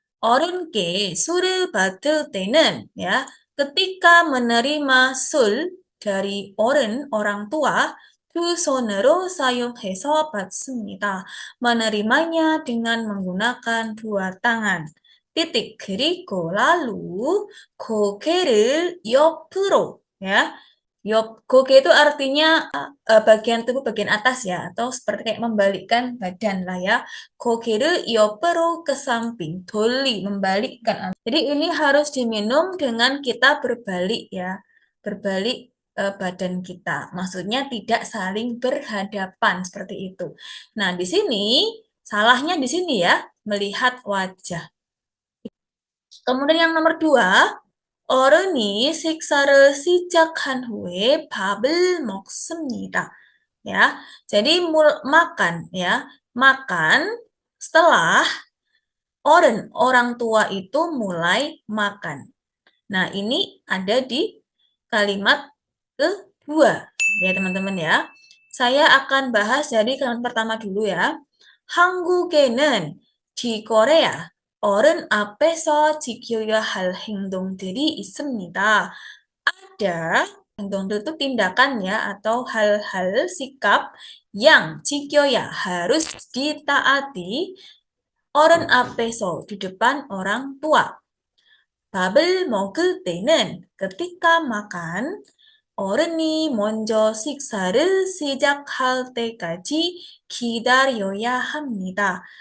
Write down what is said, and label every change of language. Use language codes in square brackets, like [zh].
[ko] 어른께 술을 받을 때는 [id] ya, ketika menerima sul dari 어른, orang tua, [ko] 두 손으로 사용해서 받습니다. [id] Menerimanya dengan menggunakan dua tangan. Titik. [ko] 그리고 [id] lalu [ko] 고개를 옆으로 ya. [id] Goge itu artinya bagian tubuh bagian atas ya, atau seperti kayak membalikkan badan lah ya. Gogeru [ko] 옆으로 [id] ke samping, doli, membalikkan. Jadi ini harus diminum dengan kita berbalik ya, berbalik badan kita. Maksudnya tidak saling berhadapan seperti itu. Nah, di sini salahnya di sini ya, melihat wajah. Kemudian yang nomor 2, [ko] 어른이 식사를 시작한 후에 밥을 먹습니다. [id] Ya, jadi makan ya, makan setelah orang tua itu mulai makan. Nah, ini ada di kalimat kedua ya teman-teman ya. Saya akan bahas dari kalimat pertama dulu ya. [ko] 한국에는 [id] di Korea [ko] 어른 앞에서 지켜야 할 행동들이 있습니다. [id] Ada 행동들 itu tindakan ya atau hal-hal sikap yang [ko] 지켜야 [id] harus ditaati [ko] 어른 앞에서 [id] di depan orang tua. [ko] 밥을 먹을 때는 [id] ketika makan [ko] 어른이 먼저 식사를 시작할 때까지 기다려야 합니다.